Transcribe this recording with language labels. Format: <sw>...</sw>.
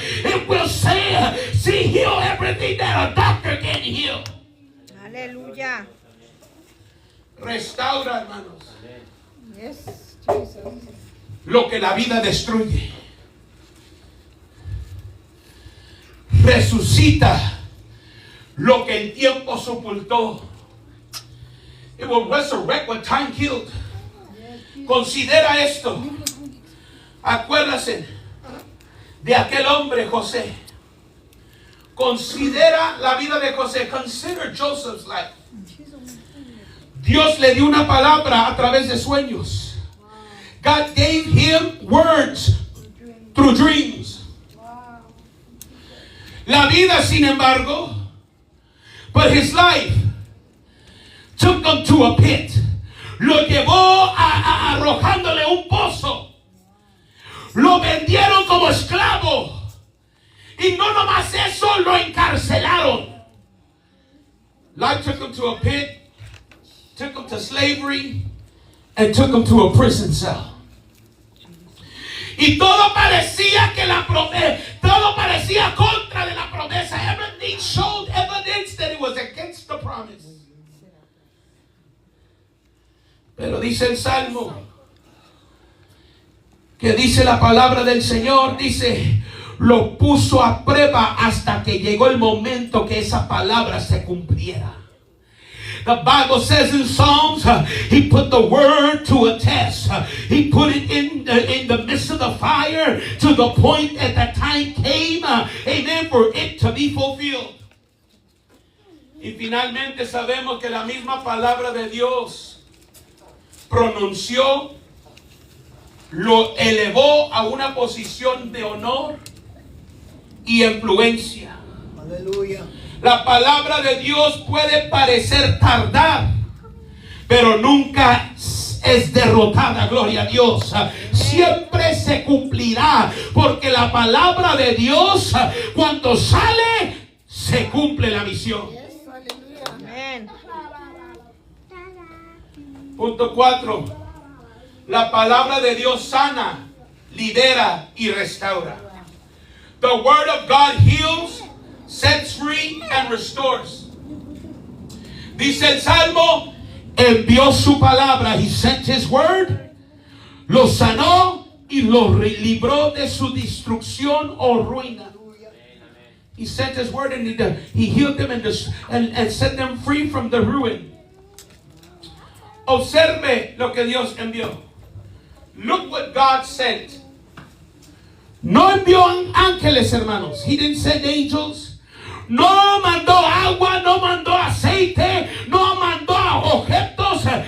<en>It will heal everything that a doctor can heal.</en> <es>Aleluya. Restaura, hermanos,</es> <en>Yes, Jesus.</en> <es>lo que la vida destruye. Resucita lo que el tiempo sepultó.</es> <en>It will resurrect what time killed.</en> <es>Considera esto. Acuérdase de aquel hombre José. Considera la vida de José.</es> <en>Consider Joseph's life.</en> <es>Dios le dio una palabra a través de sueños.</es> <en>God gave him words through dreams.</en> <es>La vida, sin embargo,</es> <en>but his life took him to a pit.</en> <es>Lo llevó arrojándole un pozo. Lo vendieron como esclavo. Y no nomás eso, lo encarcelaron.</es> <en>Life took him to a pit, took him to slavery, and took him to a prison cell.</en> <es>Y todo parecía que todo parecía contra de la promesa.</es> <en>Everything showed evidence that it was against the promise.</en> <es>Pero dice el Salmo, que dice la palabra del Señor, dice, lo puso a prueba hasta que llegó el momento que esa palabra se cumpliera.</es> <en>The Bible says in Psalms, he put the word to a test. He put it in the midst of the fire to the point that the time came, amen, for it to be fulfilled.</en> <es>Y finalmente sabemos que la misma palabra de Dios pronunció, lo elevó a una posición de honor y influencia. Aleluya. La palabra de Dios puede parecer tardar, pero nunca es derrotada, gloria a Dios. Siempre se cumplirá, porque la palabra de Dios, cuando sale, se cumple la misión. Amén. Punto 4. La palabra de Dios sana, libera y restaura.</es> <en>The word of God heals, sets free and restores.</en> <es>Dice el Salmo, envió su palabra.</es> <en>He sent his word.</en> <es>Los sanó y los libró de su destrucción o ruina.</es> <en>He sent his word and he healed them and set them free from the ruin.</en> <es>Observe lo que Dios envió.</es> <en>Look what God sent.</en> <es>No envió ángeles, hermanos.</es> <en>He didn't send angels.</en> <es>No mandó agua, no mandó aceite, no mandó objetos.</es>